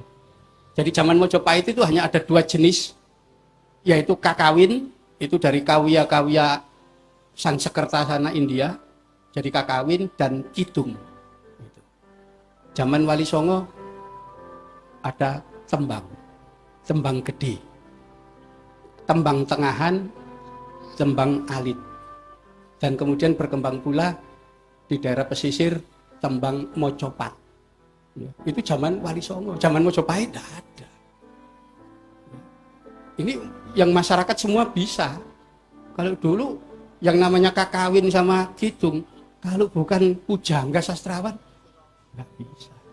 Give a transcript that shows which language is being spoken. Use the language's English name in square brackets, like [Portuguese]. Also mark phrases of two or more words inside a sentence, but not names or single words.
[Indonesian] Jadi zaman Mojopahit itu hanya ada 2 jenis, yaitu kakawin, itu dari kawya-kawya Sansekerta sana India, jadi kakawin, dan kidung. Zaman Wali Songo ada tembang, tembang gede, tembang tengahan, tembang alit, dan kemudian berkembang pula di daerah pesisir tembang mocopat. Itu zaman Wali Songo, zaman Mojopahit tidak ada. Ini yang masyarakat semua bisa. Kalau dulu yang namanya kakawin sama kidung, kalau bukan pujangga sastrawan, nggak bisa.